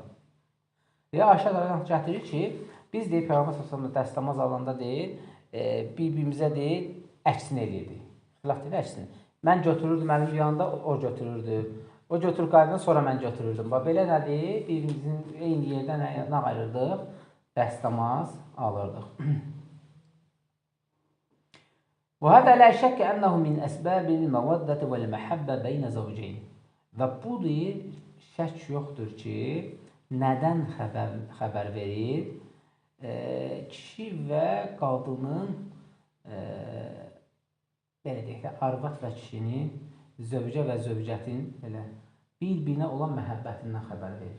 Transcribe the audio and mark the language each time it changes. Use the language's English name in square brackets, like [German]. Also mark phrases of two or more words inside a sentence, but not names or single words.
[Azerbaijani] Deyir, Ayşə qaraqdan gətirir ki, biz deyir, Peyğəmbər s.ə.v dəstəmaz alanda deyir, bir-birimizə deyir, əksin eləyirdik. Xilaf deyir, əksin. Mən götürürdüm əlim yanında, o götürürdü. O götürür qaydan, sonra mən götürürdüm. Belə nədir? Bir-birimizin eyni yerdən nə ayırırdıq? Dəstəmaz alırdıq. [Arabic] وهذا لا شك أنه من أسباب المودة والمحبة بين زوجين. [Azerbaijani] Və bu deyir, şək yoxdur ki, nədən xəbər verir? Kişi və qadının, belə deyək də, arvad və kişinin, zövcə və zövcətin bir-birinə olan məhəbbətindən xəbər verir.